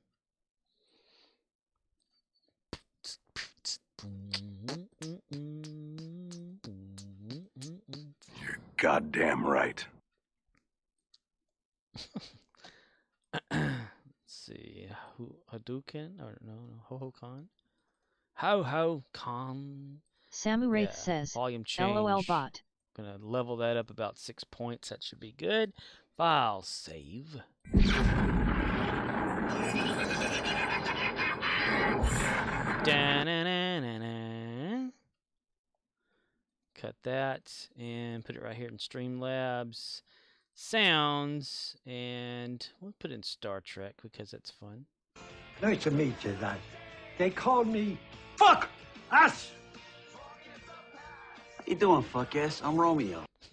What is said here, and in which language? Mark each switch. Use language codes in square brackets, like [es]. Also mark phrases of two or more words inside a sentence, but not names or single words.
[en] You're goddamn right. Let's see, Hadouken, or no, Ho-Ho-Con? Ho-Ho-Con. Samuraith says, volume change. LOL bot. Gonna level that up about 6 points. That should be good. File save. Da-na-na-na-na. Cut that and put it right here in Streamlabs. Sounds, and we'll put it in Star Trek because that's fun. Nice to meet you, lad. They call me Fuck Us! you doing, fuck-ass? I'm Romeo.